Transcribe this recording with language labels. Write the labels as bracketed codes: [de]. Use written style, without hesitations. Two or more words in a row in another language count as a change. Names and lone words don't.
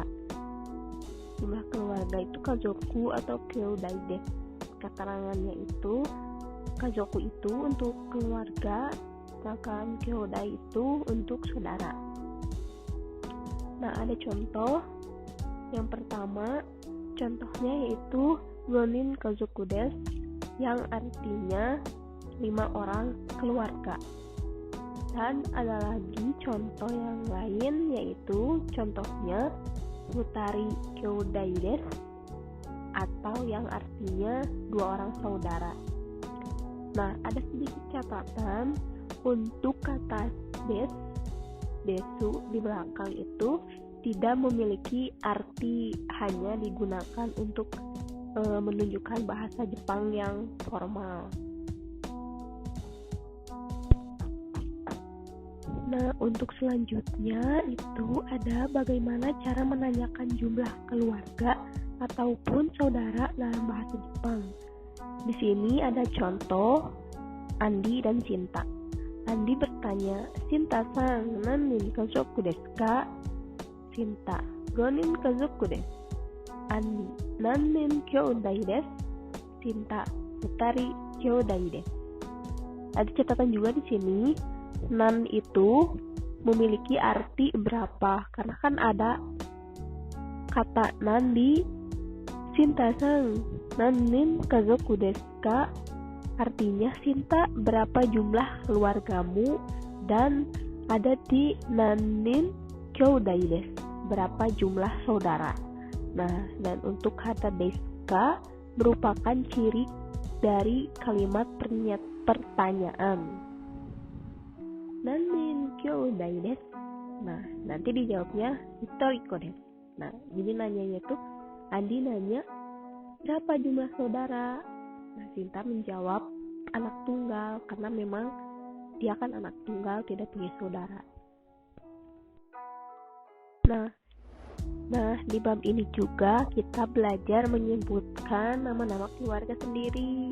[id] Jumlah keluarga itu kazoku atau [ja] 兄弟です. [id] Keterangannya itu kazoku itu untuk keluarga, sedangkan kyoudai itu untuk saudara. Nah, ada contoh. Yang pertama, contohnya yaitu [ja] 五人家族です, [id] yang artinya 5 orang keluarga. Dan ada lagi contoh yang lain, yaitu contohnya [ja] 二人兄弟です, [id] atau yang artinya 2 orang saudara. Nah, ada sedikit catatan untuk kata desu di belakang itu tidak memiliki arti, hanya digunakan untuk menunjukkan bahasa Jepang yang formal. Nah, untuk selanjutnya itu ada bagaimana cara menanyakan jumlah keluarga ataupun saudara dalam bahasa Jepang. Di sini ada contoh Andi dan Cinta. Andi bertanya, [ja] "Cinta-san, nannin kazoku desu ka?" Cinta, "五人家族です." Andi, "何人兄弟です?" Cinta, "二人兄弟です." [id] Ada catatan juga di sini, nan itu memiliki arti berapa, karena kan ada kata nan di [ja] Cinta-san, nannin kazoku desu ka? [id] Artinya, Cinta, berapa jumlah keluargamu? Dan ada di [ja] 何人兄弟です, [id] berapa jumlah saudara. Nah, dan untuk kata deska merupakan ciri dari kalimat pertanyaan. [ja] 何人兄弟です? [id] Nah, nanti dijawabnya [ja] 一人っ子です. [id] Nah, jadi nanyanya tuh Andi nanya, berapa jumlah saudara? Nah, Cinta menjawab anak tunggal, karena memang dia kan anak tunggal, tidak punya saudara. Nah, di bab ini juga kita belajar menyebutkan nama-nama keluarga sendiri.